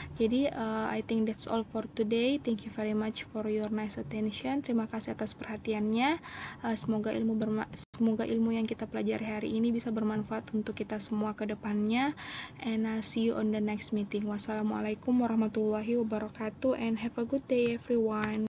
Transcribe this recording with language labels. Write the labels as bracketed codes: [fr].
[en] Jadi I think that's all for today. Thank you very much for your nice attention. [id] Terima kasih atas perhatiannya. Semoga ilmu yang kita pelajari hari ini bisa bermanfaat untuk kita semua ke depannya. [en] And see you on the next meeting. [ar] Wassalamualaikum warahmatullahi wabarakatuh [en] and have a good day everyone.